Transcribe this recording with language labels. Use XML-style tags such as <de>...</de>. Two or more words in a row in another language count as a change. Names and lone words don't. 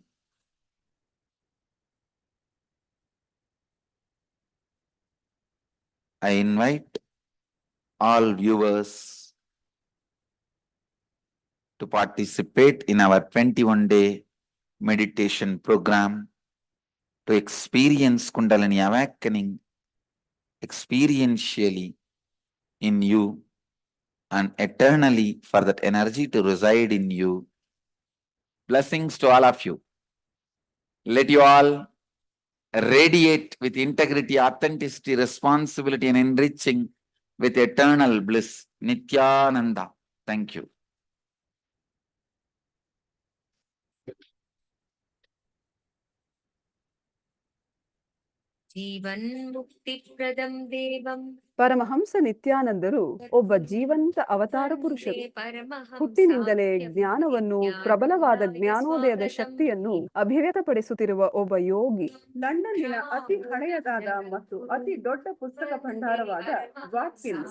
<en>I invite all viewers to participate in our 21-day meditation program to experience Kundalini awakening experientially in you and eternally for that energy to reside in you. Blessings to all of you. Let you all radiate with integrity, authenticity, responsibility, and enriching with eternal bliss. Nityananda. Thank you.</en> <sa>जीवन्मुक्तिप्रदं देवं</sa> <kn>ಪರಮಹಂಸ ನಿತ್ಯಾನಂದರು ಒಬ್ಬ ಜೀವಂತ ಅವತಾರ ಪುರುಷರು. ಹುಟ್ಟಿನಿಂದಲೇ ಜ್ಞಾನವನ್ನು, ಪ್ರಬಲವಾದ ಜ್ಞಾನೋದಯದ ಶಕ್ತಿಯನ್ನು ಅಭಿವ್ಯಕ್ತಪಡಿಸುತ್ತಿರುವ ಒಬ್ಬ ಯೋಗಿ. ಲಂಡನ್ನಿನ ಅತಿ ಹಳೆಯದಾದ ಮತ್ತು ಅತಿ ದೊಡ್ಡ ಪುಸ್ತಕ ಭಂಡಾರವಾದ ವಾಟ್ಕಿನ್ಸ್</kn>